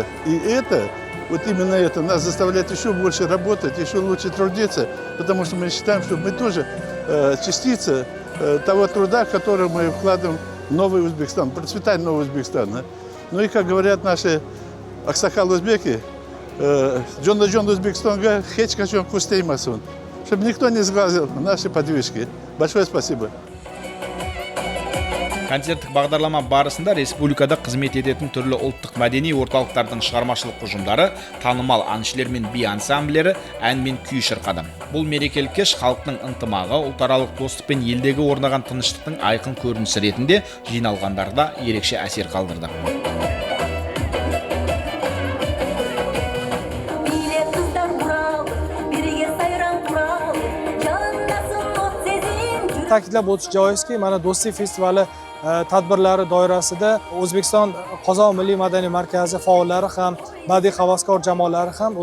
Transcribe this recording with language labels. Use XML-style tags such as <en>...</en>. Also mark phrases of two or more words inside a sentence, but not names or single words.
<ru>И это, вот именно это, нас заставляет еще больше работать, еще лучше трудиться, потому что мы считаем, что мы тоже частица того труда, который мы вкладываем в новый Узбекистан, процветание нового Узбекистана. Ну и, как говорят наши аксакал-узбеки,</ru> <uz>Джон Узбекистанга хеч качон кустеймасон,</uz> <ru>чтобы никто не сглазил наши подвижки. Большое спасибо.</ru> <kk>Концерттік бағдарлама барысында республикада қызмет ететін түрлі ұлттық мәдени орталықтардың шығармашылық ұжымдары, танымал әншілер мен би ансамблері ән мен күй шырқады. Бұл мерекелік кеш халықтың ынтымағы, ұлтаралық достық пен елдегі орнаған тыныштықтың айқын көрінісі ретінде жиналғандарда ерекше әсер қалдырды.</kk> <uz>Ta'kidlab o'tish joizki, mana Do'stlik festivali tadbirlari doirasida O'zbekiston Qozon Milliy madaniy markazi faollari ham, badiiy havaskor jamoalari ham</uz>